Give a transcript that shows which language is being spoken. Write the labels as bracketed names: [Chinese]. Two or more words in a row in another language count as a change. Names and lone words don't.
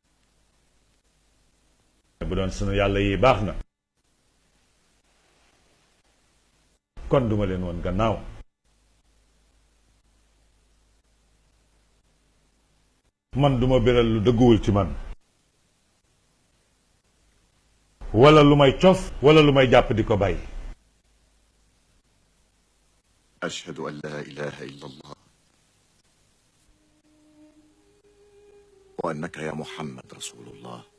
[Wolof] bu doon sunu yàlla yi baax na kon duma leen woon gannaaw. man duma béral lu dëgguwul ci man wala lu may cof wala lu may jàpp di ko bàyyi. [Arabic] أشهد أن لا إله إلا الله وأنك يا محمد رسول الله.